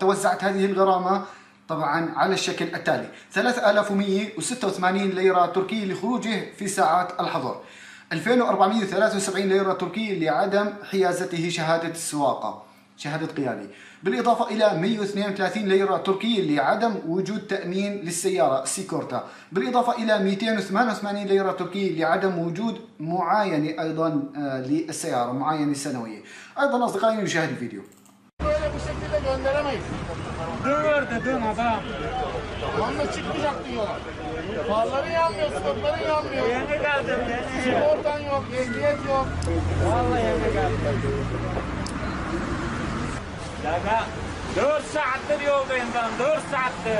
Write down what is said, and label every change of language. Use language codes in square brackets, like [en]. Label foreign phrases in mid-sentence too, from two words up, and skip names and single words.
[ar] توزعت هذه الغرامة طبعا على الشكل التالي: 3186 ليرة تركية لخروجه في ساعات الحظر، 2473 ليرة تركية لعدم حيازته شهادة السواقة، شهادة قيادي، بالإضافة إلى 132 ليرة تركية لعدم وجود تأمين للسيارة سيكورتا، بالإضافة إلى 288 ليرة تركية لعدم وجود معاينة أيضا للسيارة، معاينة سنوية. أيضا أصدقائي، نشاهد الفيديو. [tr] Böyle bu şekilde gönderemeyiz. Dön verdi, dön adam. Anla çıkmayacak diyorlar. Farların yanmıyor, stopların yanmıyor. Yeni geldim, yeni. Sigortan yok, ehliyet yok. Vallahi yeni geldim. Ya 4 saattir yoldayım ben, 4 saattir.